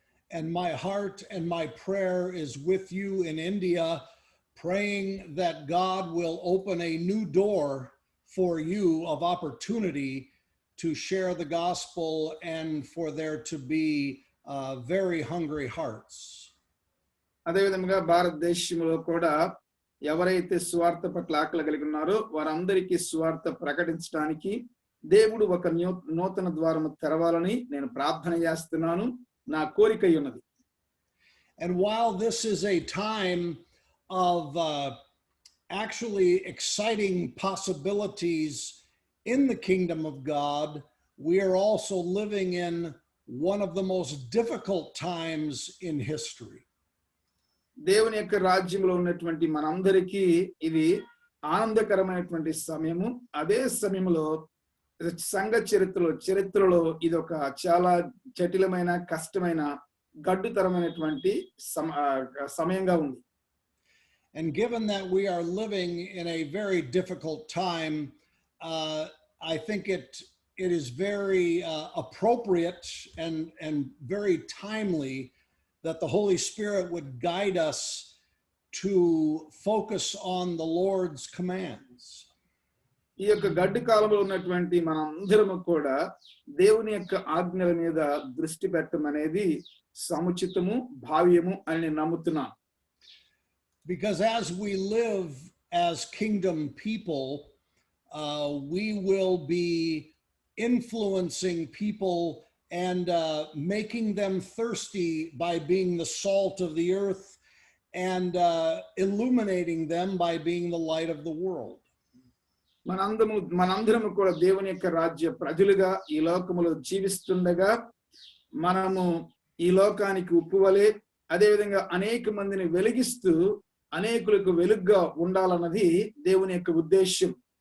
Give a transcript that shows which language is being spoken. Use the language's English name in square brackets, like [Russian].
[English] And my heart and my prayer is with you in India, praying that God will open a new door for you of opportunity to share the gospel and for there to be very hungry hearts. [Telugu] అదేవిధంగా భారతదేశంలో కూడా ఎవరైతే సువార్త పట్ల ఆకలి కలిగి ఉన్నారో వారందరికీ సువార్త ప్రకటించడానికి దేవుడు ఒక నూతన ద్వారము తెరవాలని నేను ప్రార్థన చేస్తున్నాను. నా కోరిక ఉన్నది. [English] And while this is a time of actually exciting possibilities in the kingdom of God, we are also living in one of the most difficult times in history. [Telugu] దేవుని యొక్క రాజ్యంలో ఉన్నటువంటి మనందరికీ ఇది ఆనందకరమైనటువంటి సమయము. అదే సమయంలో సంఘ చరిత్రలో ఇది ఒక చాలా జటిలమైన కష్టమైన గడ్డుతరమైనటువంటి సమయంగా ఉంది. [English] And given that we are living in a very difficult time, I think it is very appropriate and very timely that the Holy Spirit would guide us to focus on the Lord's commands. [Telugu] ఈ యొక్క గడ్డి కాలంలో ఉన్నటువంటి మనందరము కూడా దేవుని యొక్క ఆజ్ఞల మీద దృష్టి పెట్టడం అనేది సముచితము భావ్యము అని నేను నమ్ముతున్నాను. [English] Because as we live as kingdom people, we will be influencing people and making them thirsty by being the salt of the earth and illuminating them by being the light of the world. [Telugu] మనందరము కూడా దేవుని యొక్క రాజ్య ప్రజలుగా ఈ లోకములో జీవిస్తుండగా మనము ఈ లోకానికి ఉప్పువలే అదేవిధంగా అనేక మందిని వెలిగిస్తూ అనేకులకు వెలుగుగా ఉండాలన్నది దేవుని యొక్క ఉద్దేశం.